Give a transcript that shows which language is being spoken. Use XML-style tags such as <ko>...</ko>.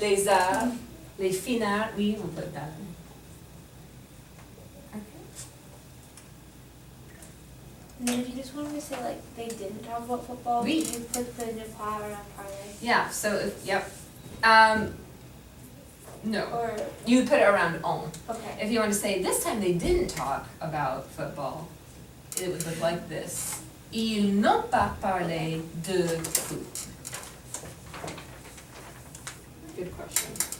<fr>Les arts, les finales, oui, on peut ballet.</fr> <en>And then if you just wanted to say like they didn't talk about football,</en> <fr>Oui.</fr> <en>you put the ne pas around parlay. Yeah, so, yep. No, Or, you put it around on. okay. If you want to say, this time they didn't talk about football, it would look like this.</en> <fr>Ils n'ont pas parlé de foot.</fr> <en>Good question.</en>